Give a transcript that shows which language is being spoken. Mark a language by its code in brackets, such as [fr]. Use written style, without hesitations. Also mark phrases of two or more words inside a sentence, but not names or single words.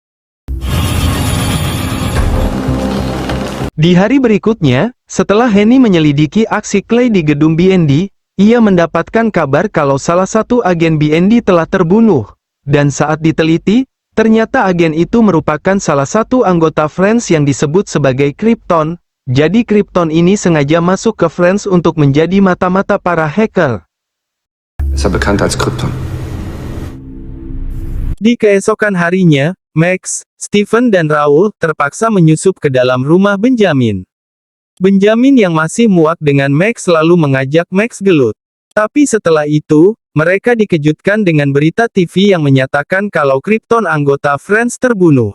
[id] Di hari berikutnya, setelah Henny menyelidiki aksi Clay di gedung BND, ia mendapatkan kabar kalau salah satu agen BND telah terbunuh. Dan saat diteliti, ternyata agen itu merupakan salah satu anggota Friends yang disebut sebagai Krypton. Jadi Krypton ini sengaja masuk ke Friends untuk menjadi mata-mata para hacker. [de] Ist er bekannt als Krypton. [id] Di keesokan harinya, Max, Stephen dan Raoul terpaksa menyusup ke dalam rumah Benjamin. Benjamin yang masih muak dengan Max lalu mengajak Max gelut. Tapi setelah itu, mereka dikejutkan dengan berita TV yang menyatakan kalau Krypton anggota Friends terbunuh.